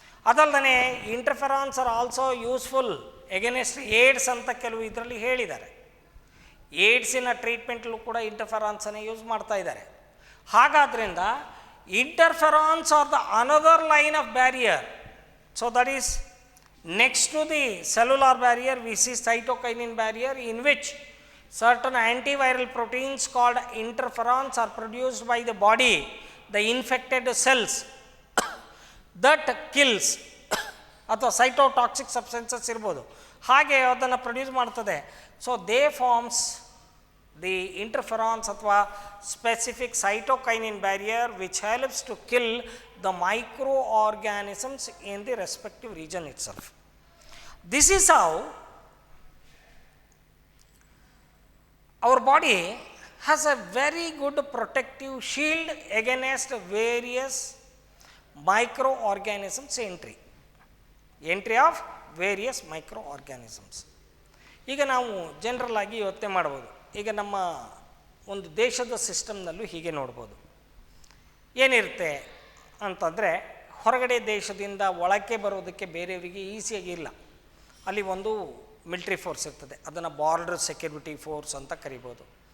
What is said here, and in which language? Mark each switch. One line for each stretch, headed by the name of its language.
English: ಅದಲ್ಲದೆ interferons are also useful against AIDS
Kannada: ಅಂತ ಕೆಲವು ಇದರಲ್ಲಿ ಹೇಳಿದ್ದಾರೆ. ಏಡ್ಸಿನ ಟ್ರೀಟ್ಮೆಂಟ್ಲು ಕೂಡ ಇಂಟರ್ಫೆರಾನ್ಸನ್ನು ಯೂಸ್ ಮಾಡ್ತಾ ಇದ್ದಾರೆ. ಹಾಗಾದ್ರಿಂದ
English: Interferons are the another line of barrier. So that is next to the cellular barrier we see cytokinin barrier, in which certain antiviral proteins called interferons are produced by the body, the infected cells that kills
Kannada: ಅಥವಾ cytotoxic substances ಇರ್ಬೋದು, ಹಾಗೆ ಅದನ್ನು produce ಮಾಡ್ತದೆ.
English: So they forms the interferons ಅಥವಾ specific cytokinin barrier which helps to kill the microorganisms in the respective region itself. This is how our body has a very good protective shield against various microorganisms entry of various microorganisms.
Kannada: ಈಗ ನಾವು general ಆಗಿ ಯೋಚನೆ ಮಾಡ್ಬೋದು. ಈಗ ನಮ್ಮ ಒಂದು ದೇಶದ ಸಿಸ್ಟಮ್ನಲ್ಲೂ ಹೀಗೆ ನೋಡ್ಬೋದು. ಏನಿರುತ್ತೆ ಅಂತಂದರೆ, ಹೊರಗಡೆ ದೇಶದಿಂದ ಒಳಕ್ಕೆ ಬರೋದಕ್ಕೆ ಬೇರೆಯವರಿಗೆ ಈಸಿಯಾಗಿಲ್ಲ. ಅಲ್ಲಿ ಒಂದು ಮಿಲ್ಟ್ರಿ ಫೋರ್ಸ್ ಇರ್ತದೆ, ಅದನ್ನು ಬಾರ್ಡರ್ ಸೆಕ್ಯೂರಿಟಿ ಫೋರ್ಸ್ ಅಂತ ಕರಿಬೋದು.